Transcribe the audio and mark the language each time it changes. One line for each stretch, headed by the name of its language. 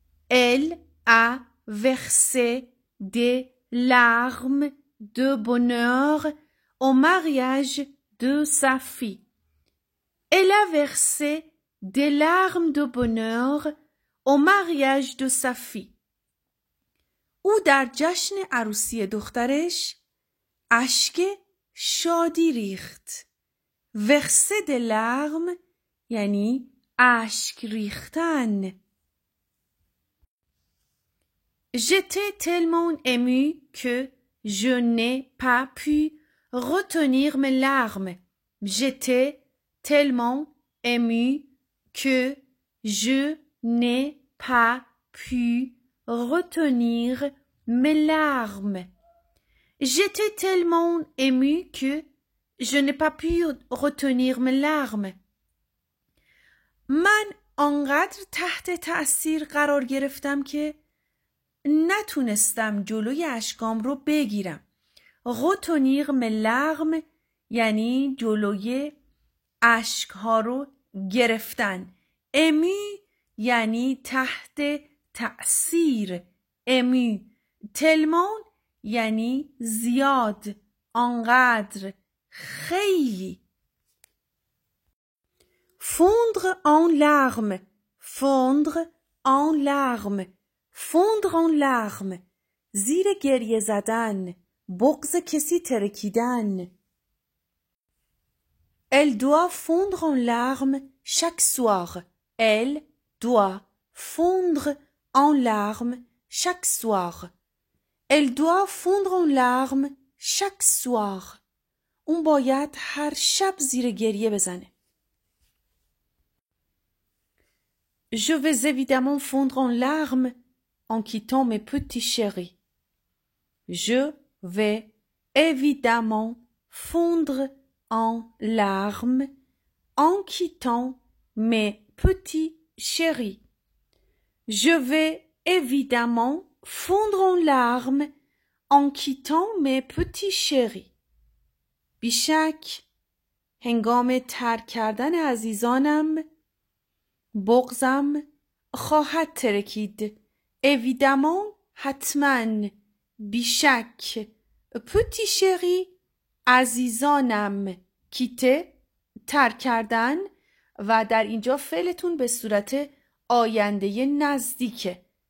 French: Elle a versé des larmes de bonheur au mariage de sa fille. Elle a versé des larmes de bonheur au mariage de sa fille.
Persian: او در جشن عروسی دخترش اشک شادی ریخت.
French: verser des larmes
Persian: یعنی اشک ریختن. J'étais tellement émue que je n'ai pas pu retenir mes larmes. J'étais tellement émue que je n'ai pas pu retenir mes larmes. J'étais tellement émue que je n'ai pas pu retenir mes larmes. من آنقدر تحت تأثیر قرار گرفتم که نتونستم جلوی اشکام رو بگیرم.
French: retenir mes larmes
Persian: یعنی جلوی اشکها رو گرفتن. ému یعنی تحت تأثیر. ému tellement یعنی زیاد، آنقدر، خیلی.
French: fondre en larmes fondre en larmes fondre en larmes
Persian: زیر گریه زدن، بغض کسی ترکیدن.
French: Elle doit fondre en larmes chaque soir. Elle doit fondre en larmes chaque soir. Elle doit fondre en larmes chaque soir.
Persian: اون باید هر شب زیر گریه بزنه.
French: Je vais évidemment fondre en larmes en quittant mes petits chéris. Je vais évidemment fondre en larmes en quittant mes petits chéris. Je vais évidemment fondre en larmes en quittant mes petits chéris.
Persian: بیشک هنگام ترک کردن عزیزانم بغضم خواهد ترکید. évidemment حتما، بیشک.
French: petit chéri
Persian: عزیزانم، کیته ترک کردن و در اینجا فعلتون به صورت آینده نزدیکه.